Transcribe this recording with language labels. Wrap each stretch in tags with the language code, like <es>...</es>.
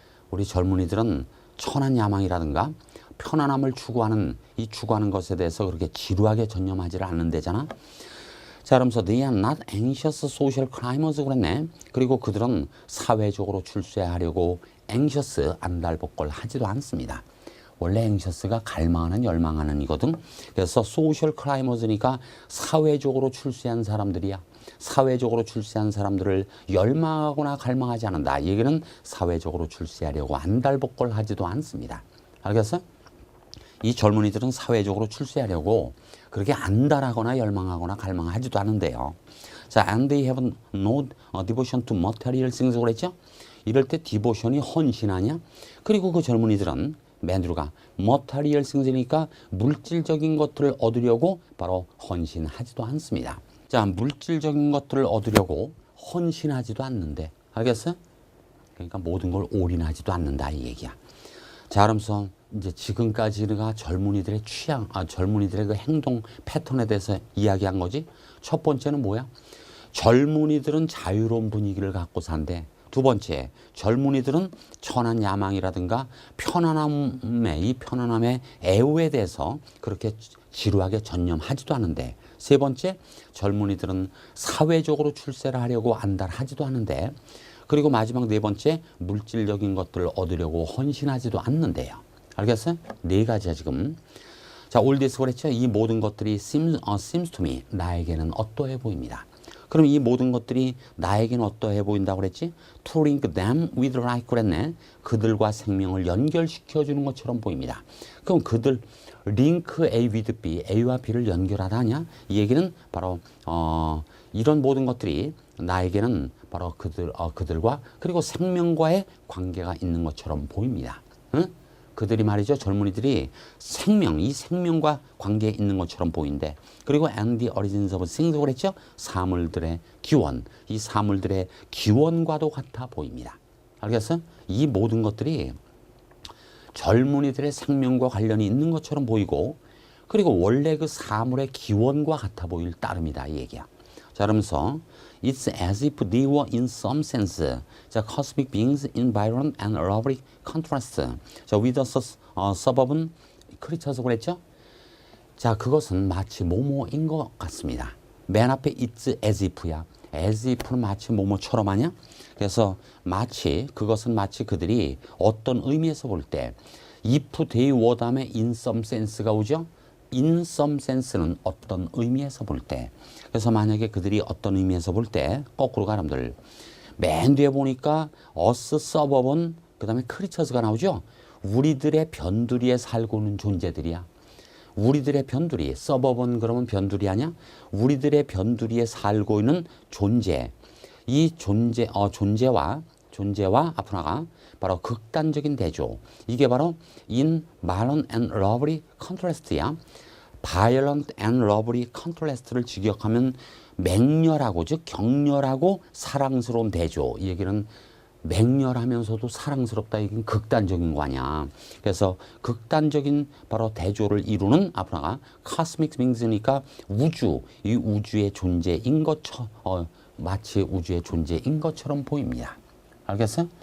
<ko>우리 젊은이들은 천한 야망이라든가 편안함을 추구하는 것에 대해서 그렇게 지루하게 전념하지를 않는데잖아.</ko> <en>자, 그러면서 they are not anxious social climbers</en> <ko>그랬네. 그리고 그들은 사회적으로 출세하려고 anxious 안달복걸 하지도 않습니다. 원래 anxious가 갈망하는 열망하는 이거든. 그래서 social climbers니까 사회적으로 출세한 사람들이야. 사회적으로 출세한 사람들을 열망하거나 갈망하지 않는다. 이 얘기는 사회적으로 출세하려고 안달복걸 하지도 않습니다. 알겠어? 이 젊은이들은 사회적으로 출세하려고 그렇게 안달하거나 열망하거나 갈망하지도 않은데요.</ko> <en>자, and they have no devotion to material things</en> <ko>그랬죠? 이럴 때 디보션이 헌신하냐? 그리고 그 젊은이들은 맨드루가 material things니까 물질적인 것들을 얻으려고 바로 헌신하지도 않습니다. 자, 물질적인 것들을 얻으려고 헌신하지도 않는데, 알겠어? 그러니까 모든 걸 올인하지도 않는다 이 얘기야. 자, 그러면서 이제 지금까지가 젊은이들의 젊은이들의 그 행동 패턴에 대해서 이야기한 거지. 첫 번째는 뭐야? 젊은이들은 자유로운 분위기를 갖고 산대. 두 번째, 젊은이들은 천한 야망이라든가 편안함의 애호에 대해서 그렇게 지루하게 전념하지도 않은데, 세 번째, 젊은이들은 사회적으로 출세를 하려고 안달하지도 않은데, 그리고 마지막 네 번째, 물질적인 것들을 얻으려고 헌신하지도 않는데요. 알겠어요? 네 가지야 지금. 자, all this 그랬죠? 이 모든 것들이</ko> <en>seems to me,</en> <ko>나에게는 어떠해 보입니다. 그럼 이 모든 것들이 나에게는 어떠해 보인다고 그랬지?</ko> <en>To link them with life</en> <ko>그랬네. 그들과 생명을 연결시켜주는 것처럼 보입니다. 그럼 그들 link A with B, A와 B를 연결하다냐? 이 얘기는 바로 이런 모든 것들이 나에게는 바로 그들과 그리고 생명과의 관계가 있는 것처럼 보입니다. 응? 그들이 말이죠. 젊은이들이 이 생명과 관계에 있는 것처럼 보인대. 그리고</ko> <en>and the origins of things도 그랬죠.</en> <ko>사물들의 기원, 이 사물들의 기원과도 같아 보입니다. 알겠어? 이 모든 것들이 젊은이들의 생명과 관련이 있는 것처럼 보이고 그리고 원래 그 사물의 기원과 같아 보일 따름이다 이 얘기야.</ko> <en>자, 그러면서 It's as if they were in some sense 자, cosmic beings in violent and lovely contrast 자, with a suburban creatures</en> <ko>그랬죠? 자, 그것은 마치 뭐뭐인 것 같습니다. 맨 앞에 It's as if야. as if는 마치 뭐뭐처럼 하냐? 그래서 마치 그것은 마치 그들이 어떤 의미에서 볼 때 if they were 다음에 in some sense가 오죠? in some sense는 어떤 의미에서 볼 때. 그래서 만약에 그들이 어떤 의미에서 볼 때 거꾸로 가람들 맨 뒤에 보니까 us suburban 그 다음에 creatures가 나오죠? 우리들의 변두리에 살고 있는 존재들이야. 우리들의 변두리, 서버번 그러면 변두리 아니야? 우리들의 변두리에 살고 있는 존재. 이 존재와 앞으로 나가 바로 극단적인 대조. 이게 바로</ko> <en>in violent and lovely contrast야.</en> <ko>violent and lovely contrast를 직역하면 맹렬하고 즉 격렬하고 사랑스러운 대조. 이 얘기는 맹렬하면서도 사랑스럽다. 이건 극단적인 거 아니야. 그래서 극단적인 바로 대조를 이루는 앞으로 나가 cosmic being이니까 우주, 이 우주의 존재인 마치 우주의 존재인 것처럼 보입니다. 알겠어요?</ko>